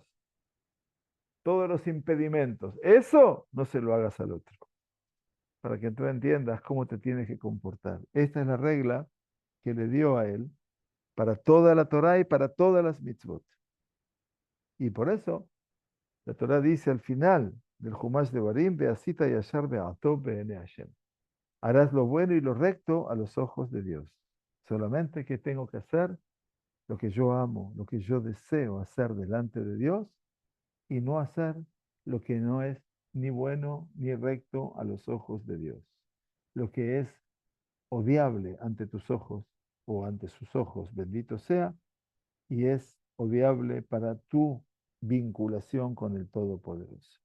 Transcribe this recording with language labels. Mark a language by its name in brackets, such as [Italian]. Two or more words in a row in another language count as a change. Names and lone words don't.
[Spanish] Todos los impedimentos. Eso no se lo hagas al otro. Para que tú entiendas cómo te tienes que comportar. Esta es la regla que le dio a él para toda la Torah y para todas las mitzvot. Y por eso la Torah dice al final del Jumash de Barim, [Hebrew] ועשית הישר והטוב בעיני השם. [Spanish] Harás lo bueno y lo recto a los ojos de Dios. Solamente que tengo que hacer lo que yo amo, lo que yo deseo hacer delante de Dios y no hacer lo que no es ni bueno ni recto a los ojos de Dios. Lo que es odiable ante tus ojos o ante sus ojos, bendito sea, y es odiable para tu vinculación con el Todopoderoso.